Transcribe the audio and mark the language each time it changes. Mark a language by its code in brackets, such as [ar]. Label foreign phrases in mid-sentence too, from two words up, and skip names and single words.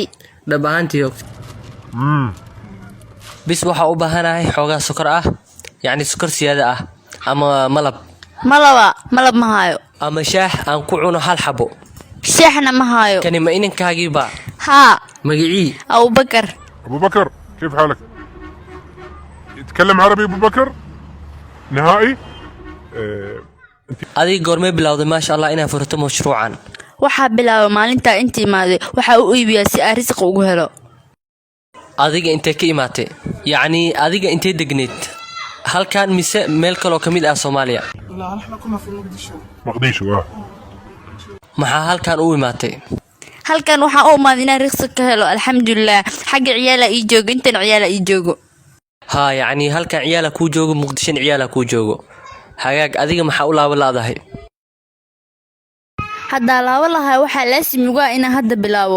[so] dhab ahaantii bis waxaa u baahanahay xoogaa sokor ah, yacni sokor siyaada ah, ama malab. malab ma hayo. ama shaah aan ku cuno 1 xabo. shaahna ma hayo. kani ma inankaagiiba? haa. magicii? abubakar. [ar] ابو بكر كيف حالك؟ يتكلم عربي ابو بكر؟ نهائي؟ [so] adiga goormee bilowday [ar] ما شاء الله [so] inaa furato mashruucan? waxaa bilaabay maalintaa inta imaaday. waxaa u iibiyaa si aan risq ugu helo. adiga intee ka imaatay? yacni adiga intee degneed? halkan mise meel kaloo ka mid ah Soomaaliya? [ar] لا نحن كنا في مقديشو [so] maxaa halkan u imaatay? halkan waxaa u imaaday inaan risq ka helo. alxamdulilah. xagga ciyaala ii joogo, intan ciyaala ii joogo. haa, yacni halkan ciyaala kuu joogo, muqdisho ciyaala kuu joogo. hagaag, adiga maxaa u laabalaadahay? haddaa laabo lahaa waxaa laasim ugu ah inaan hadda bilaabo.